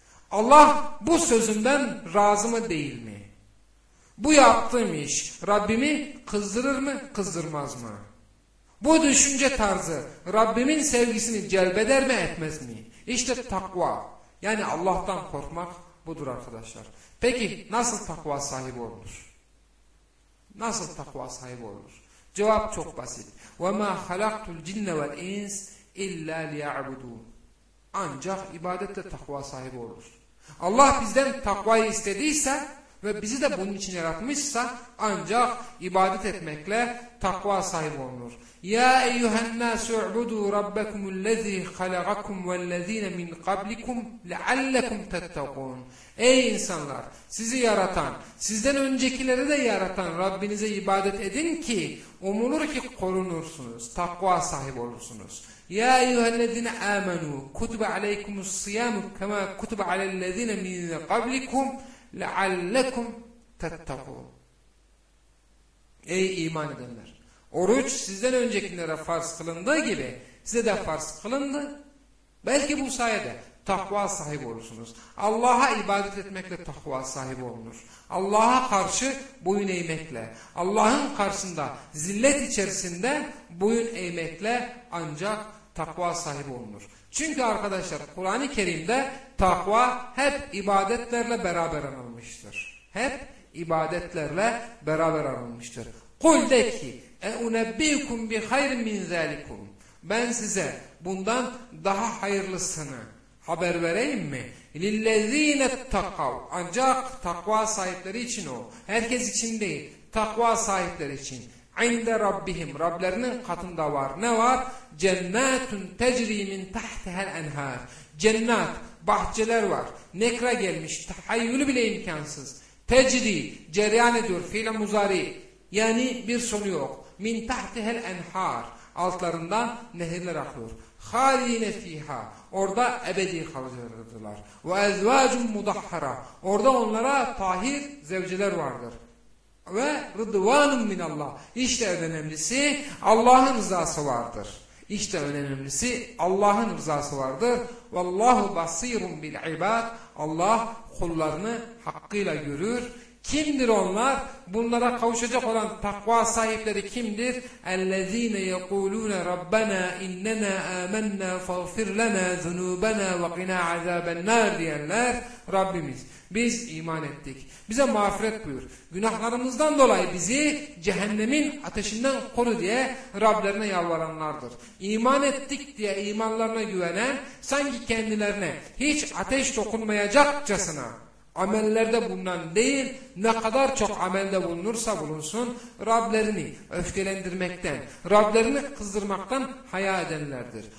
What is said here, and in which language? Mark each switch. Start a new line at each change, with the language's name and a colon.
Turkish: Allah bu sözünden razı mı değil mi? Bu yaptığım iş Rabbimi kızdırır mı kızdırmaz mı? Bu düşünce tarzı Rabbimin sevgisini celbeder mi etmez mi? İşte takva, yani Allah'tan korkmak budur arkadaşlar. Peki nasıl takva sahibi olur? Nasıl takva sahibi olur? Cevap çok basit.
Arabic: وَمَا خَلَقْتُ الْجِنَّ وَالْاِنْسِ اِلَّا لِيَعْبُدُونَ
Turkish: Ancak ibadette takva sahibi olur. Allah bizden takvayı istediyse ve bizi de bunun için yaratmışsa ancak ibadet etmekle takva sahibi olur.
Arabic: يَا اَيُّهَا النَّاسُ اُعْبُدُوا رَبَّكُمُ الَّذ۪ي خَلَغَكُمْ وَالَّذ۪ينَ مِنْ قَبْلِكُمْ لَعَلَّكُمْ تَتَّقُونَ
Turkish: Ey insanlar! Sizi yaratan, sizden öncekileri de yaratan Rabbinize ibadet edin ki umulur ki korunursunuz, takva sahibi olursunuz.
Arabic: يَا اَيُّهَا الَّذ۪ينَ آمَنُوا كُتُبَ عَلَيْكُمُ الصِّيَامُ كَمَا كُتُبَ عَلَى الَّذ۪ينَ مِنْ قَبْلِكُمْ لَعَلَّكُمْ تَتَّقُونَ
Turkish: Ey iman edenler! Oruç sizden öncekilere farz kılındığı gibi size de farz kılındı. Belki bu sayede takva sahibi olursunuz. Allah'a ibadet etmekle takva sahibi olunur. Allah'a karşı boyun eğmekle, Allah'ın karşısında zillet içerisinde boyun eğmekle ancak takva sahibi olunur. Çünkü arkadaşlar Kur'an-ı Kerim'de takva hep ibadetlerle beraber anılmıştır. Hep ibadetlerle beraber anılmıştır. Kul de ki,
Arabic: اَاُنَبِّيكُمْ بِخَيْرٍ مِنْ ذَٰلِكُمْ
Turkish: Ben size bundan daha hayırlısını haber vereyim mi?
Arabic: لِلَّذ۪ينَ اتَّقَوْ
Turkish: Ancak takva sahipleri için o. Herkes için değil, takva sahipleri için.
Arabic: عِنْدَ رَبِّهِمْ
Turkish: Rablerinin katında var. Ne var?
Arabic: جَنَّاتٌ تَجْرِي مِنْ تَحْتِهَا الْاَنْهَارِ
Turkish: Cennet, bahçeler var. Nekra gelmiş, tahayyülü bile imkansız. Tecri, cereyan ediyor, fiile muzari. Yani bir sonu yok.
Arabic: Min tahtihel enhar,
Turkish: altlarında nehirler akıyor.
Arabic: Halidine fiha,
Turkish: orada ebedi kalırdılar.
Arabic: Ve ezvacun mudahhara,
Turkish: orada onlara tahir zevceler vardır.
Arabic: Ve rıdvanun minallah,
Turkish: işte en önemlisi Allah'ın rızası vardır. İşte en önemlisi Allah'ın rızası vardır.
Arabic: Vallahu basirun bil ibad,
Turkish: Allah kullarını hakkıyla görür. Kimdir onlar? Bunlara kavuşacak olan takva sahipleri kimdir?
Arabic: اَلَّذ۪ينَ يَقُولُونَ رَبَّنَا اِنَّنَا آمَنَّا فَغْفِرْ لَنَا ذُنُوبَنَا وَقِنَا عَذَابَ النَّارِ
Turkish: diyenler Rabbimiz. Biz iman ettik. Bize mağfiret buyur. Günahlarımızdan dolayı bizi cehennemin ateşinden koru diye Rablerine yalvaranlardır. İman ettik diye imanlarına güvenen sanki kendilerine hiç ateş dokunmayacakçasına amellerde bulunan değil, ne kadar çok amelde bulunursa bulunsun, Rablerini öfkelendirmekten, Rablerini kızdırmaktan haya edenlerdir.